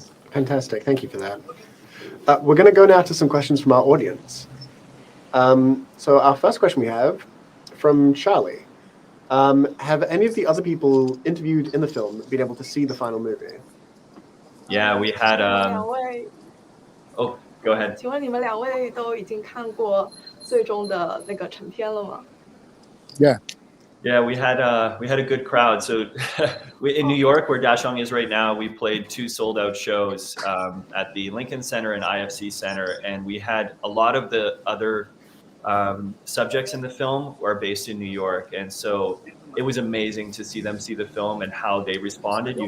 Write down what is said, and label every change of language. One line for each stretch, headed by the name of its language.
English: Fantastic. Thank you for that. We're going to go now to some questions from our audience. So our first question we have from Charlie. Have any of the other people interviewed in the film been able to see the final movie? Yeah, we had. Oh, go ahead.
Chinese: 请问你们两位都已经看过最终的那个成片了吗？
English: Yeah, we had a good crowd. So in New York, where Daxiong is right now, we played 2 sold-out shows at the Lincoln Center and IFC Center, and we had a lot of the other subjects in the film are based in New York, and so it was amazing to see them see the film and how they responded.